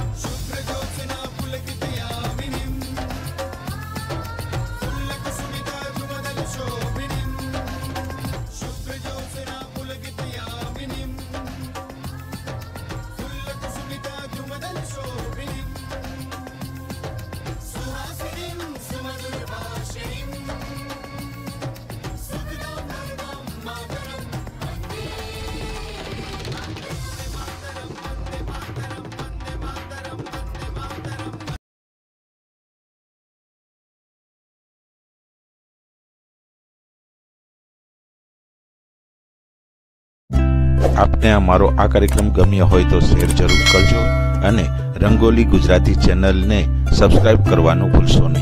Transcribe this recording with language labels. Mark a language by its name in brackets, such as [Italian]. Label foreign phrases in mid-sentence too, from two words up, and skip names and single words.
[Sanskrit] शुभ्र ज्योत्स्ना पुलकितयामिनीं, पुल्लकुसुमिता धुमदल शोभिनीं, शुभ्र ज्योत्स्ना पुलकितयामिनीं, पुल्लकुसुमिता धुमदल शोभिनीं, सुहासिनीं सुमधुरभाषिणीं, सुखदां वरदां मातरं। वंदे मातरम, वंदे मातरम, वंदे मातरम, वंदे मातरम। [Gujarati] આપને અમારો આ કાર્યક્રમ ગમ્યો હોય તો શેર જરૂર કરજો અને રંગોલી ગુજરાતી ચેનલને સબસ્ક્રાઇબ કરવાનું ભૂલશો નહીં.